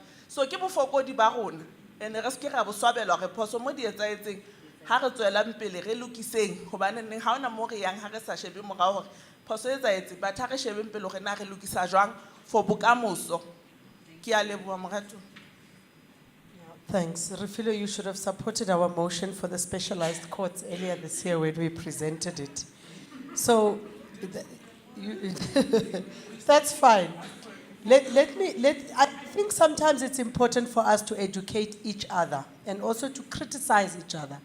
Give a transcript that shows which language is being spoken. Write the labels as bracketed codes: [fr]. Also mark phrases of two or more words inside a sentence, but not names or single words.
[st] So ke bofokodi ba rona, and re se ke ra bo swabela re phoso mo di etsaetseng, ha re tswelang pele re lokiseng, hobane neng ha ona mo re yang ha re sa shebe morao hore phoso e etsaetse, but ha re shebeng pele hore na re lokisa jwang for bokamoso. Ke a leboha morato. [en] Thanks. Refilo, you should have supported our motion for the specialized courts earlier this year when we presented it. So, that's fine. I think sometimes it's important for us to educate each other and also to criticize each other.